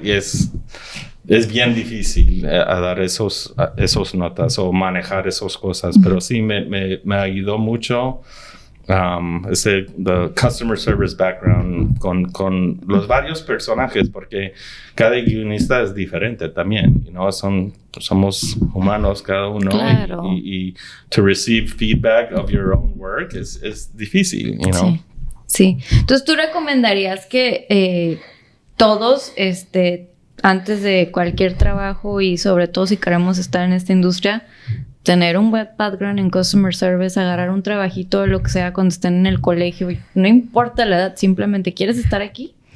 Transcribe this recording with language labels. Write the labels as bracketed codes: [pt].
[es] Y es bien difícil a dar esos notas o manejar esas cosas. Pero sí, me ayudó mucho the customer service background con los varios personajes, porque cada guionista es diferente también. [en] You know, [es] somos humanos cada uno. Claro. [en] Y to receive feedback of your own work [es] es difícil, [en] you know. [es] Sí. Entonces, ¿tú recomendarías que todos, antes de cualquier trabajo y sobre todo si queremos estar en esta industria, tener un buen background en customer service, agarrar un trabajito de lo que sea cuando estén en el colegio, no importa la edad, simplemente ¿quieres estar aquí?